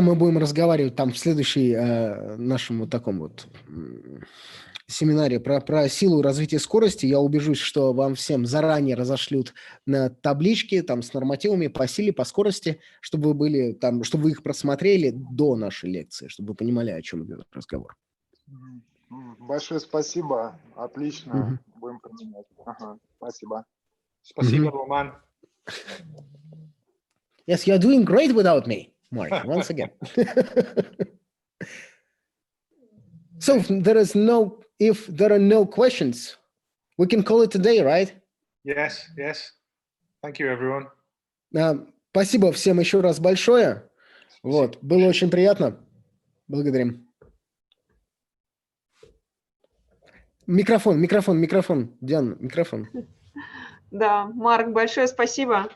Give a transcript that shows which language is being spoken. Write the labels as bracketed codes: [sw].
[ru] мы будем разговаривать там в следующей нашем вот таком вот семинаре про силу и развитие скорости, я убежусь, что вам всем заранее разошлют на таблички там с нормативами по силе, по скорости, чтобы вы были там, чтобы вы их просмотрели до нашей лекции, чтобы вы понимали, о чем идет разговор. Большое спасибо, отлично, будем применять. Спасибо. Спасибо, Роман. [en] Yes, you're doing great without me, Mark, once again. So if there are no questions, we can call it today, right? Yes. Thank you, everyone. [ru] Спасибо всем еще раз большое. Вот, было очень приятно. Благодарим. Микрофон, Диана, микрофон. Да, Марк, большое спасибо.